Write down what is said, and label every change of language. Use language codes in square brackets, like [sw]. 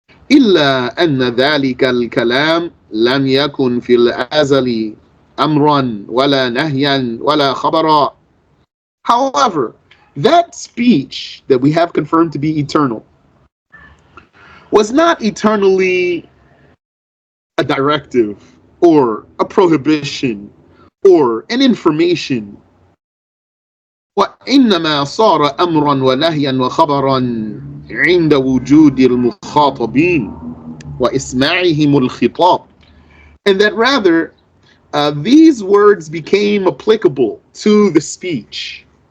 [ar] إِلَّا أَنَّ ذَلِكَ الْكَلَامِ لَمْ يَكُنْ فِي الْأَزَلِ أَمْرًا وَلَا نَهْيًا وَلَا خَبَرًا. [en] However, that speech that we have confirmed to be eternal was not eternally a directive or a prohibition or an information. [ar] وإنما صار أمرا ونهيا وخبرا عند وجود المخاطبين وإسماعهم الخطاب. [en] And that rather these words became applicable to the speech.